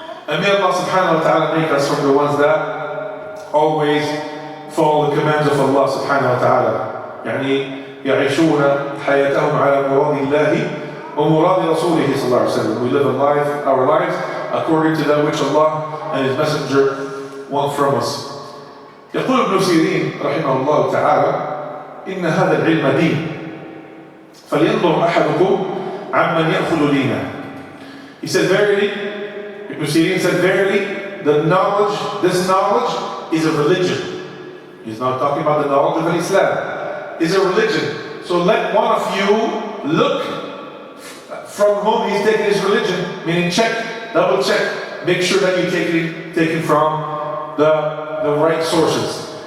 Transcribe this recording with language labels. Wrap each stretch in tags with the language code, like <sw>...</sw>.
<en>And may Allah subhanahu wa ta'ala make us from the ones that always follow the commands of Allah subhanahu wa ta'ala.</en> <ar>يعني يعيشون حياتهم على مراد الله ومراد رسوله صلى الله عليه وسلم.</ar> <en>We live our lives according to that which Allah and His Messenger want from us.</en> <ar>يقول ابن سيرين رحمه الله تعالى إن هذا العلم دين فلينظر أحدكم عمن يأخذ دينه.</ar> <en>He said, verily, Ibn Sirin said, verily, this knowledge is a religion. He's not talking about the knowledge of Islam. It's a religion. So let one of you look from whom he's taking his religion, meaning check, double check, make sure that you take it from the right sources.</en>